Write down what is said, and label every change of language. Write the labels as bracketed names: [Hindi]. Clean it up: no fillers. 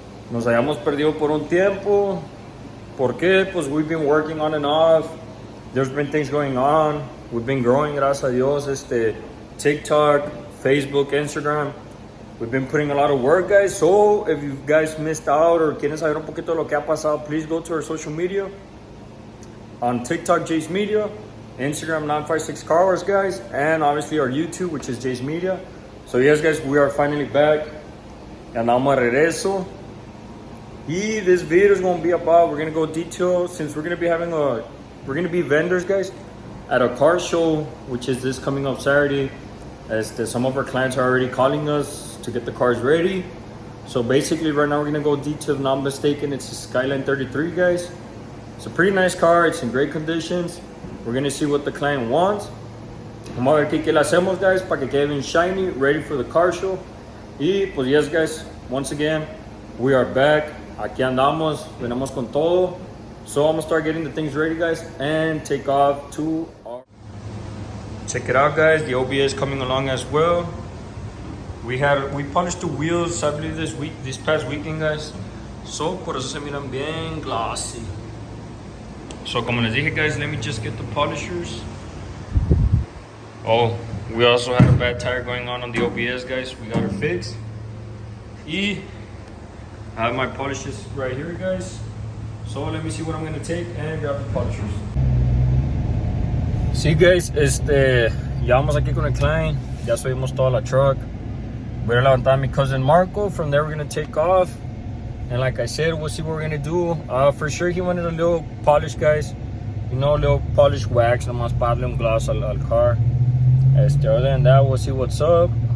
[Spanish] Nos habíamos perdido por un tiempo. ¿Por qué? [English] Pues we've been working on and off. There's been things going on. We've been growing, [Spanish] gracias a Dios. [English] TikTok, Facebook, Instagram. We've been putting a lot of work, guys. So if you guys missed out or [Spanish] quieren saber un poquito de lo que ha pasado, [English] please go to our social media. On TikTok, Jay's Media. Instagram 956 Car Wars, guys, and obviously our YouTube, which is Jay's Media. So yes, guys, we are finally back. [Spanish] Andamos de regreso. [English] Y this video is gonna be about, we're gonna go detail, since we're gonna be vendors, guys, at a car show, which is this coming up Saturday. Some of our clients are already calling us to get the cars ready. So basically right now we're gonna go detail, if not mistaken, it's a Skyline 33, guys. It's a pretty nice car, it's in great conditions. We're gonna see what the client wants. [Spanish] Vamos a ver qué le hacemos, guys, para que quede bien shiny, [English] ready for the car show. Y pues yes, guys, once again, we are back. [Spanish] Aquí andamos, venimos con todo. [English] So I'm gonna start getting the things ready, guys, and take off to our... Check it out, guys, the OBS is coming along as well. We polished the wheels, I believe this past weekend, guys. [Spanish] So por eso se miran bien glossy. [English] So [Spanish] como les dije, [English] guys, let me just get the polishers. Oh, we also had a bad tire going on the OBS, guys. We got it fixed. I have my polishers right here, guys. So let me see what I'm gonna take and grab the polishers. [Spanish] Sí, guys, ya vamos aquí con el client. Ya subimos toda la truck. Voy a levantar a mi cousin Marco. [English] From there, we're gonna take off. And like I said, we'll see what we're gonna do. For sure, he wanted a little polish, guys. You know, a little polish wax, [Spanish] nomás para darle un gloss al car. [English] Other than that, we'll see what's up.